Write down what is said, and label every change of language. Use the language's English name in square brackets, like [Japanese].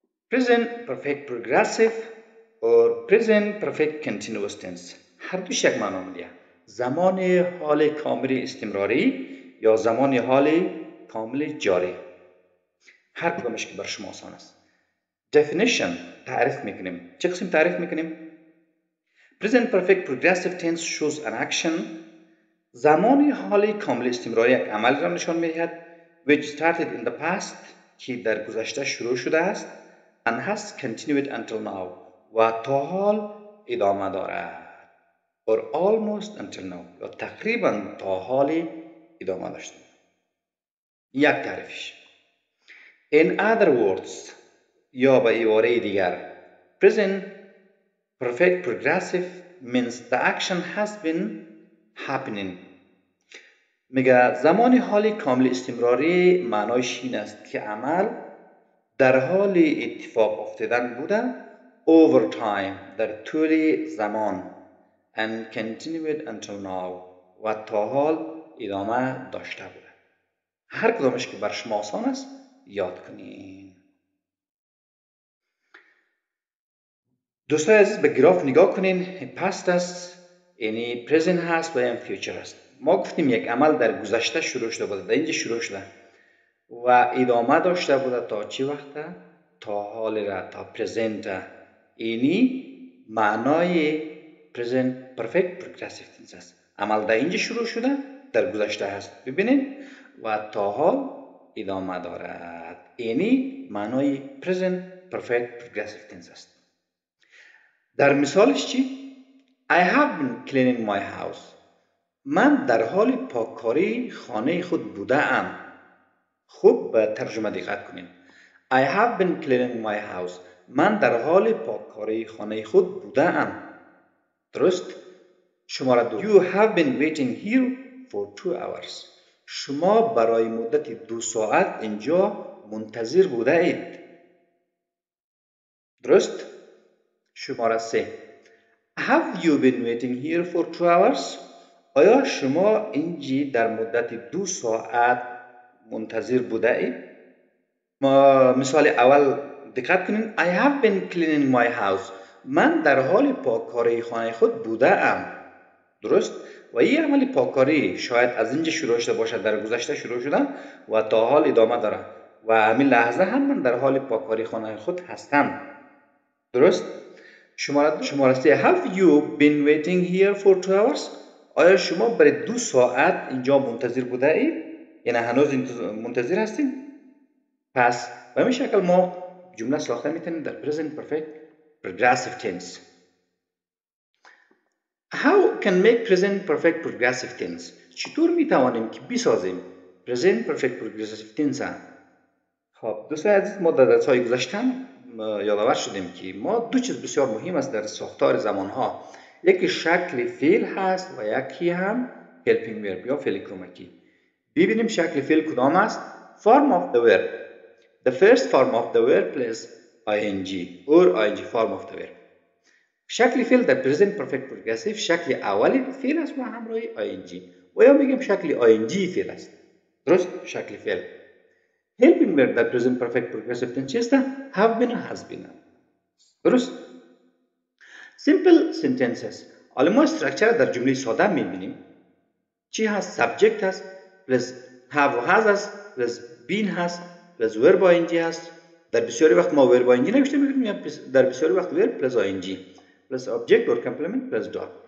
[English] Present perfect progressive or present perfect continuous tense [Persian] هر دوش یک معنا میده. زمان حال کامل استمراری یا زمان حال کامل جاری. هر کدامش که بر شما آسان است. Definition تعریف میکنیم. چه قسم تعریف میکنیم؟ [English] Present perfect progressive tense shows an action. [Persian] زمان حال کامل استمراری یک عمل را نشان میدهد [English] which started in the past [Persian] که در گذشته شروع شده است [English] and has continued until now [Persian] و تا حال ادامه دارد [English] or almost until now [Persian] یا تقریبا تا حال ادامه داشته. یک تعریفش [English] in other words [Persian] یا به عباره دیگر [English] present perfect progressive means the action has been happening. [Persian] میگه زمان حال کامل استمراری معنایش این است که عمل در حال اتفاق افتادن بوده [English] over time [Persian] در طول زمان [English] and continued until now [Persian] و تا حال ادامه داشته بوده. هر کدامش که بر شما آسان است یاد کنین. دوستای عزیز به گراف نگاه کنین. past است یعنی present هست و هم future است. ما گفتیم یک عمل در گذشته شروع شده بوده، در اینجا شروع شده و ادامه داشته بوده تا چی وقته؟ تا حال را، تا پرزنت. اینی معنای [English] present perfect progressive tense است. [Persian] عمل در اینجا شروع شده، در گذشته هست، ببینید، و تا حال ادامه دارد. اینی معنای [English] present perfect progressive tense است. [Persian] در مثالش چی؟ [English] I have been cleaning my house. [Persian] من در حال پاککاری خانه خود بوده ام. خوب به ترجمه دقت کنید. [English] I have been cleaning my house. [Persian] من در حال پاککاری خانه خود بوده ام. درست؟ شماره 2. [English] You have been waiting here for 2 hours. [Persian] شما برای مدت 2 ساعت اینجا منتظر بوده اید. درست؟ شماره 3. [English] Have you been waiting here for 2 hours? [Persian] آیا شما اینجا در مدت 2 ساعت منتظر بوده اید؟ مثال اول دقت کنین. [English] I have been cleaning my house. [Persian] من در حال پاککاری خانه خود بوده ام. درست؟ و این عمل پاککاری شاید از اینجا شروع شده باشد، در گذشته شروع شده و تا حال ادامه داره و همین لحظه هم من در حال پاککاری خانه خود هستم. درست؟ شماره 3. [English] Have you been waiting here for 2 hours? [Persian] آیا شما برای 2 ساعت اینجا منتظر بوده اید؟ یعنی هنوز منتظر هستید؟ پس به این شکل ما جمله ساخته میتونیم در present perfect progressive tense. [English] How can make present perfect progressive tense؟ [Persian] چطور میتوانیم که بسازیم present perfect progressive tense؟ خب دوستان عزیز، ما در درس‌های گذشته یادآور شدیم که ما دو چیز بسیار مهم است در ساختار زمانها. یکی شکل فعل هست و یکی هم helping verb یا فعل کمکی. ببینیم شکل فعل کدام است؟ [English] Form of the verb. The first form of the verb is ing or ing form of the verb. [Persian] شکل فعل در present perfect progressive شکل اولی فعل است و همراه ing و یا میگیم شکل ing فعل است. درست؟ شکل فعل. [English] helping verb در present perfect progressive tense است have been و has been. درست؟ simple sentences. [Persian] حالا ما استراکچر در جمله ساده میبینیم. [English] چی هست؟ subject هست plus have و has هست plus been هست plus verb ing هست. [Persian] در بسیاری وقت ما [English] verb ing [Persian] نوشته میکنیم یا در بسیاری وقت [English] verb plus ing plus object or complement plus dot.